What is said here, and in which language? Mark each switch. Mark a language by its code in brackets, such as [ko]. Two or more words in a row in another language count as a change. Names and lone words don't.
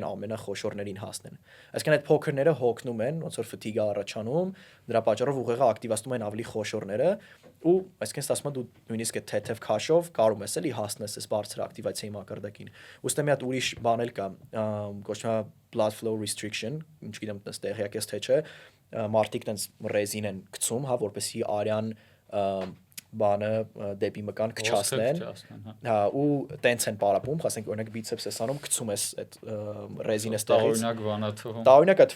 [hy] այն ամենախոշորներին հասնեն։ Այսինքն այդ փոքրները հոգնում են, ոնց որ ֆթիգը առաջանում, դրա պատճառով ուղեղը ակտիվացնում են ավելի խոշորները, ու այսինքն ասում եմ դու նույնիսկ այդ թեթև քաշով կարող ես էլի հասնես այս բարձր ակտիվացիայի մակարդակին։ Ոստե մի հատ ուրիշ բան էլ կա, կոչվում է [en] blood flow restriction, [hy] ինչ գիտեմ, այդպես տեղյակ ես թե չէ, մարդիկ տենց ռեզին են գցում, հա, որպեսզի արյան բանը դեպի մկան քչացնեն, հա, ու տենց են պարապում, ասենք օրինակ բիցեպս ես անում, գցում ես այդ ռեզինը ստեղից, տարօրինակ է